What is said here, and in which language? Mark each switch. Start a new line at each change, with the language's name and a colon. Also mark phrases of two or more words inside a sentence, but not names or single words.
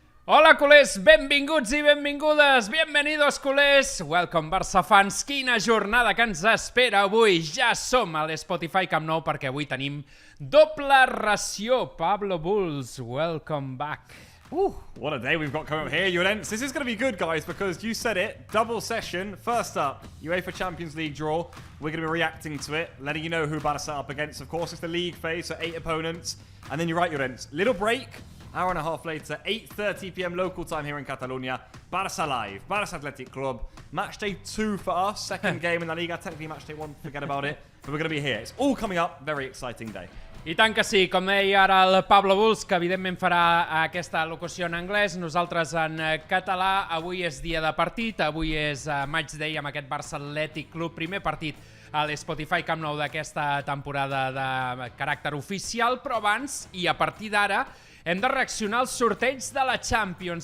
Catalan: Hola, culers, benvinguts i benvingudes, bienvenidos, culers.
English: Welcome, Barça fans.
Catalan: Quina jornada que ens espera avui. Ja som a l'Spotify Camp Nou perquè avui tenim doble ració.
English: Pablo Bulls, welcome back. What a day we've got coming up here, Llorens. This is going to be good, guys, because you said it. Double session. First up, UEFA Champions League draw. We're going to be reacting to it, letting you know who Barça are up against. Of course, it's the league phase, so 8 opponents. And then you're right, Llorens. Little break. Hour and a half later, 8:30 p.m. local time here in Catalonia. Barça live, Barça Athletic Club. Matchday 2 for us. Second game in LaLiga. Technically Matchday 1, forget about it. But we're going to be here. It's all coming up. Very exciting day.
Catalan: I tant que sí, com deia ara el Pablo Bulls, que evidentment farà aquesta locució en anglès, nosaltres en català. Avui és dia de partit, avui és Matchday amb aquest Barça Athletic Club, primer partit a l'Spotify Camp Nou d'aquesta temporada de caràcter oficial, però abans, i a partir d'ara, hem de reaccionar als sorteigs de la Champions.